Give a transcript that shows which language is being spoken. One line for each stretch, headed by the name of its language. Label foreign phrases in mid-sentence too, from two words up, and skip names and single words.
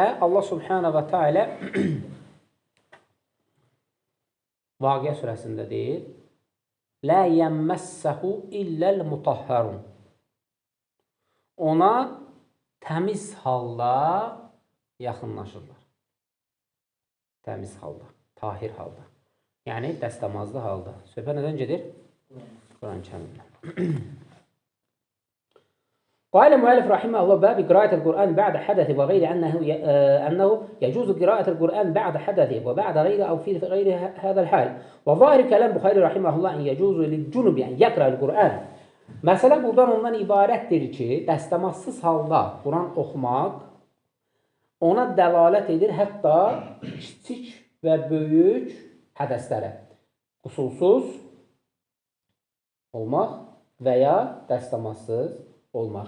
Azerbaijani: Allah
Arabic: سبحانه وتعالى
Azerbaijani: Vaqiə surəsində deyir,
Arabic: لا يمسه إلا المطهرون.
Azerbaijani: Ona təmiz halda yaxınlaşırlar. Təmiz halda, tahir halda. Yəni, dəstəmazlı halda. Söhbət nədən gedir? Quran-ı Kərimdən.
Arabic: قال المؤلف رحمه الله باب قراءة القرآن بعد حدث وغير أنه يجوز قراءة القرآن بعد حدث وبعد غيره أو في غير هذا الحال وظاهر كلام Buxari رحمه الله أن يجوز للجنب أن يقرأ القرآن.
Azerbaijani: Məsələ buradan ondan ibarətdir ki, dəstəmazsız halda Quran oxumaq ona dəlalət edir hətta kiçik və böyük hədəslərə. Qusulsuz olmaq və ya dəstəmazsız olmaq.